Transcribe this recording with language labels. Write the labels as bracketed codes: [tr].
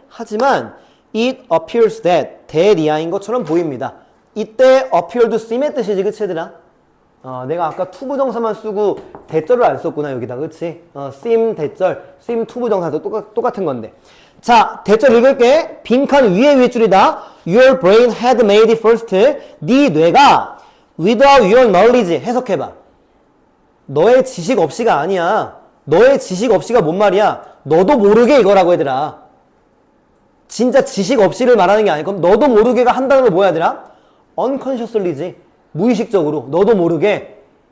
[ko] 하지만, [en] it appears that, [ko] that이야인 것처럼 보입니다. 이때 appear to seem의 뜻이지, 그치, 얘들아? 내가 아까 투부정사만 쓰고 대절을 안 썼구나, 여기다, 그치? seem 대절, seem 투부정사도 똑같은 건데. 자, 대절 읽을게. 빈칸 위에 윗줄이다. [en] Your brain had made it first. [ko] 네 뇌가 [en] without your knowledge [ko] 해석해봐. 너의 지식 없이가 아니야. 너의 지식 없이가 뭔 말이야? 너도 모르게 이거라고 얘들아. 진짜 지식 없이를 말하는 게 아니야. 그럼 너도 모르게가 한다는 건 뭐야 얘들아? unconsciously지. 무의식적으로. 너도 모르게.